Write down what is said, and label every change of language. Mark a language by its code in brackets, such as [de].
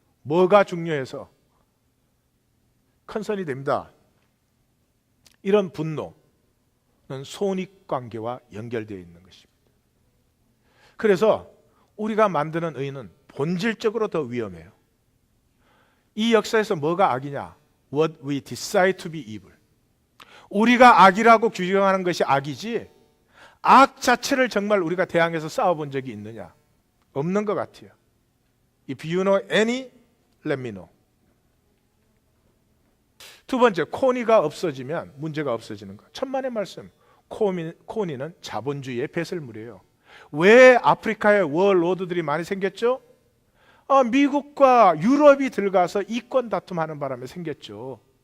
[ko] 뭐가 중요해서? 컨선이 됩니다. 이런 분노는 손익관계와 연결되어 있는 것입니다. 그래서 우리가 만드는 의는 본질적으로 더 위험해요. 이 역사에서 뭐가 악이냐? [en] What we decide to be evil. [ko] 우리가 악이라고 규정하는 것이 악이지 악 자체를 정말 우리가 대항해서 싸워본 적이 있느냐? 없는 것 같아요. [en] If you know any, let me know. [ko] 두 번째, 코니가 없어지면 문제가 없어지는 것. 천만의 말씀. 코니는 자본주의의 배설물이에요. 왜 아프리카에 워로드들이 많이 생겼죠? 미국과 유럽이 들어가서 이권 다툼하는 바람에 생겼죠.